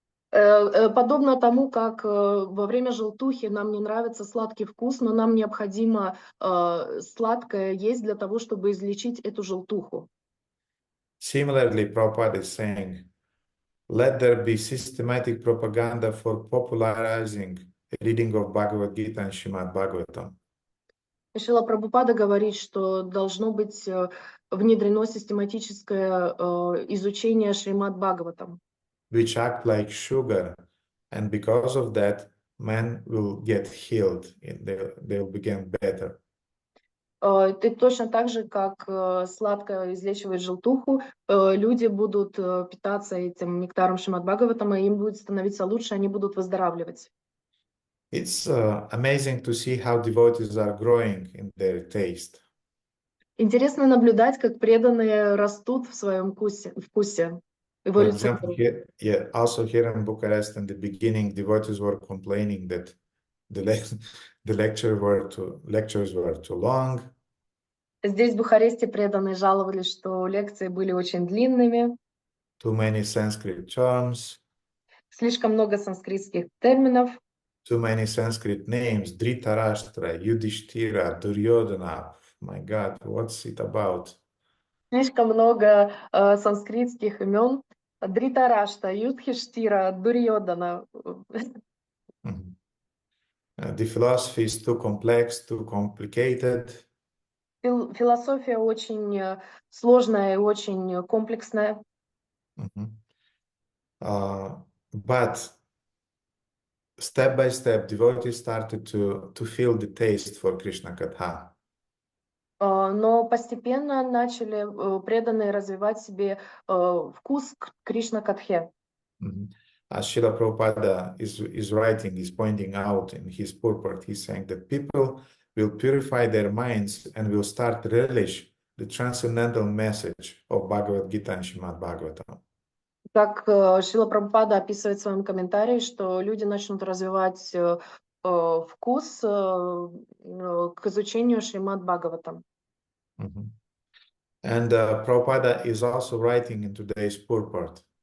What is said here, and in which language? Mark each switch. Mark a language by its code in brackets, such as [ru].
[ru] Подобно тому, как во время желтухи нам не нравится сладкий вкус, но нам необходимо сладкое есть для того, чтобы излечить эту желтуху. [en] Similarly, Prabhupada is saying, let there be systematic propaganda for popularizing reading of Bhagavad Gita and Shrimad-Bhagavatam. [ru] Шрила Прабхупада говорит, что должно быть внедрено систематическое изучение Шримад-Бхагаватам, [en] which act like sugar, and because of that, men will get healed, they'll become better. [ru] Ты точно так же, как сладко излечивает желтуху, люди будут питаться этим нектаром Шримад-Бхагаватама, и им будет становиться лучше, они будут выздоравливать. [en] It's amazing to see how devotees are growing in their taste. [ru] Интересно наблюдать, как преданные растут в своем вкусе, [en] For example, [ru] эволюционируют. [en] also here in Bucharest, in the beginning, devotees were complaining that the, the lectures were too long. [ru] Здесь, в Бухаресте, преданные жаловались, что лекции были очень длинными, [en] Too many Sanskrit terms, [ru] слишком много санскритских терминов, [en] too many Sanskrit names, Dhritarashtra, Yudhishthira, Duryodhana. My God, what's it about? [ru] слишком много санскритских имен. Дритарашта, Юдхиштира, Дурьодана. Mhm. [en] The philosophy is too complex, too complicated. [ru] Философия очень сложная и очень комплексная. Mhm. [en] But step by step, devotees started to feel the taste for Krishna Katha. [ru] Но постепенно начали преданные развивать себе вкус к Кришна-катхе. [en] As Srila Prabhupada is writing, is pointing out in his purport, he's saying that people will purify their minds and will start relish the transcendental message of Bhagavad Gita and Shrimad Bhagavatam. [ru] Как Шрила Прабхупада описывает в своем комментарии, что люди начнут развивать вкус к изучению Шримад Бхагаватам. [en] And Prabhupada is also writing in today's purport.